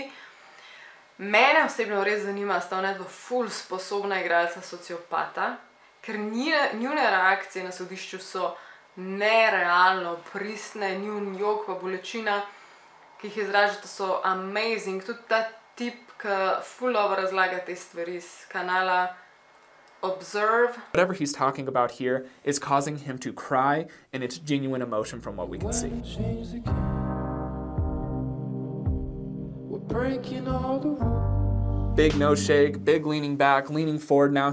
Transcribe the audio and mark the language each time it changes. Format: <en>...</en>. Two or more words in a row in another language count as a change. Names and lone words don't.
<sl>Mene osebno res zanima, sta ona dva ful sposobna igralca sociopata, ker njune reakcije na sodišču so nerealno pristne, njun jok pa bolečina, ki jih izražata, so amazing. Tudi ta tip, ki ful dobro razlaga te stvari iz kanala Observe.</sl> <en>Whatever he's talking about here is causing him to cry, and it's genuine emotion from what we can see. Big nose shake, big leaning back, leaning forward now.</en>